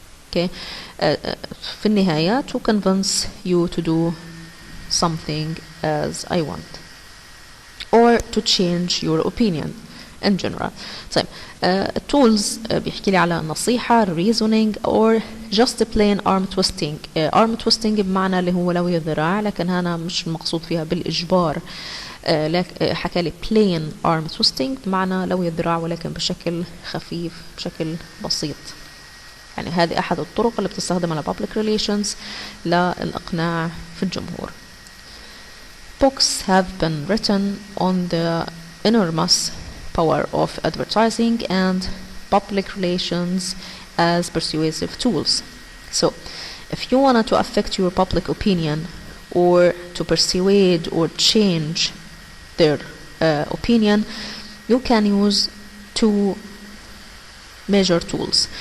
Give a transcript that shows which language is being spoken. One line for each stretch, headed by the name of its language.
English: Okay,
Arabic: في النهاية
English: to convince you to do something as I want, or to change your opinion in general.
Arabic: طيب
English: tools
Arabic: بيحكي لي على نصيحة,
English: reasoning, or just plain arm twisting. arm twisting
Arabic: بمعنى اللي هو لوي الذراع، لكن هنا مش المقصود فيها بالإجبار. حكى لي
English: plain arm twisting
Arabic: بمعنى لوي الذراع ولكن بشكل خفيف، بشكل بسيط. يعني هذه أحد الطرق اللي بتستخدمها ل
English: public relations
Arabic: للإقناع في الجمهور.
English: Books have been written on the enormous power of advertising and public relations as persuasive tools. So if you wanted to affect your public opinion, or to persuade or change their opinion, you can use two major tools.